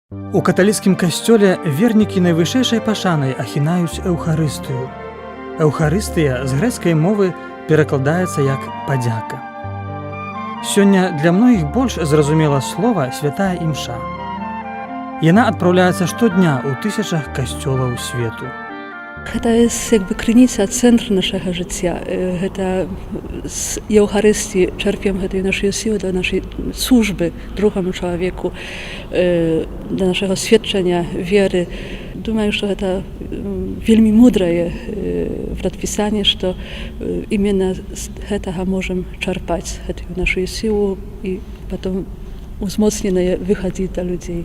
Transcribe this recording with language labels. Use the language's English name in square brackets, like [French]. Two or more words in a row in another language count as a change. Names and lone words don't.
[Belarusian] У каталіцкім касцёле вернікі найвышэйшай пашанай ахінаюць эўхарыстыю. Эўхарыстыя з грэцкай мовы перакладаецца як падзяка. Сёння для многіх больш зразумела слова святая імша. Яна адпраўляецца штодня ў тысячах касцёлаў свету. [Polish] Гэта jest jakby krynica, [Belarusian] цэнтр нашага жыцця. Гэта з Еўхарыстыі чэрпем гэтыя нашыя сілы для нашай службы другому чалавеку, для нашага сведчання веры. Думаю, што гэта вельмі мудрае прадпісанне, што іменно з гэтага можам чарпаць гэтую нашу сілу і потом узмоцненае выхадзіць да людзей.